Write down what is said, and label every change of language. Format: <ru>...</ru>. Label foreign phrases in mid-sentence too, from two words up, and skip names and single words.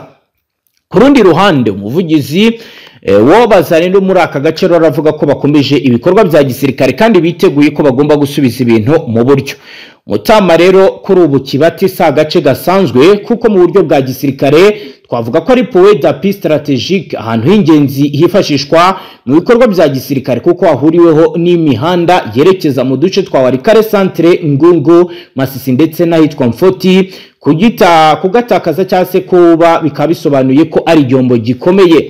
<rw>Ku rundi ruhande umuvugizi w'Abazalendo muri aka gace raravuga ko bakomeje ibikorwa bya gisirikare kandi biteguye ko bagomba gusubiza ibintu mu buryo. Mutama rero kuri ubu Kibati si agace gasanzwe kuko mu buryo bwa gisirikare twavuga ko ari</rw> <fr>point d'appui stratégique,</fr> <rw>ahantu h'ingenzi hifashishwa mu bikorwa bya gisirikare kuko hahuriweho n'imihanda yerekeza mu duce twa Walikale Centre, Ngungu, Masisi ndetse n'ahitwa Mfoti. Kugatakaza cyangwa se kuba bikaba bisobanuye ko ari igihombo gikomeye.</rw>